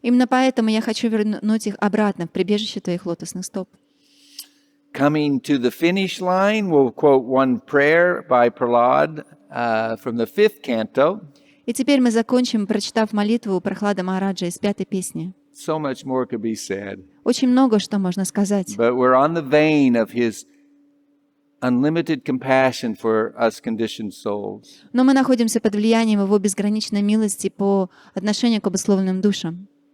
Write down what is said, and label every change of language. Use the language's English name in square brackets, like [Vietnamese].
[Russian] Именно поэтому я хочу вернуть их обратно в прибежище Твоих лотосных стоп. [English] Coming to the finish line, we'll quote one prayer by Prahlad from the 5th canto. [Russian] И теперь мы закончим, прочитав молитву Прахлада Махараджа из 5-й песни. [English] So much more could be said. [Russian] Очень много что можно сказать. [English] But we're on the vein of his unlimited compassion for us conditioned souls. [Russian] Но мы находимся под влиянием Его безграничной милости по отношению к обусловленным душам.